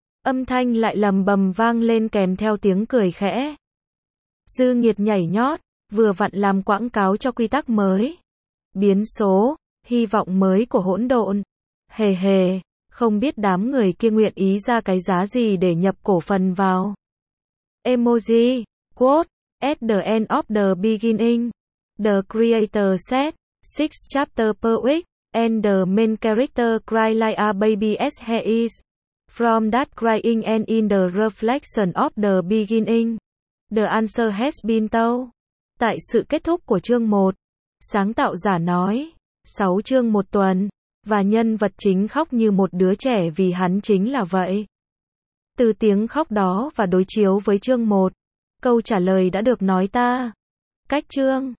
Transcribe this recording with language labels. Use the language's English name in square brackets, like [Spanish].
[Vietnamese] Âm thanh lại lầm bầm vang lên kèm theo tiếng cười khẽ. Dư Nghiệt nhảy nhót, vừa vặn làm quảng cáo cho quy tắc mới. Biến số, hy vọng mới của hỗn độn. Hề hề, không biết đám người kia nguyện ý ra cái giá gì để nhập cổ phần vào. [English] Emoji, quote, at the end of the beginning. The creator said, six chapter per week, and the main character cry like a baby as he is. From that crying and in the reflection of the beginning, the answer has been told. [Vietnamese] Tại sự kết thúc của chương 1. Sáng tạo giả nói, 6 chương một tuần, và nhân vật chính khóc như một đứa trẻ vì hắn chính là vậy. Từ tiếng khóc đó và đối chiếu với chương 1, câu trả lời đã được nói ta. Cách chương.